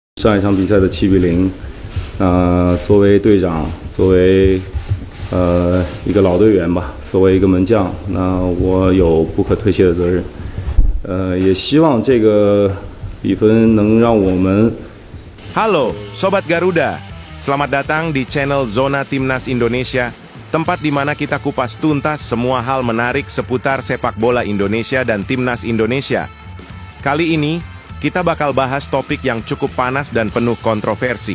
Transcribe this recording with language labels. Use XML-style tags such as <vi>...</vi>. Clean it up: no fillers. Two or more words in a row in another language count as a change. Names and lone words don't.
<zh>上一场比赛的7-0，作为队长，作为一个老队员吧，作为一个门将，那我有不可推卸的责任。也希望这个比分能让我们。</zh> <id>Halo, Sobat Garuda. Selamat datang di channel Zona Timnas Indonesia, tempat di mana kita kupas tuntas semua hal menarik seputar sepak bola Indonesia dan Timnas Indonesia. Kali ini, kita bakal bahas topik yang cukup panas dan penuh kontroversi.</id>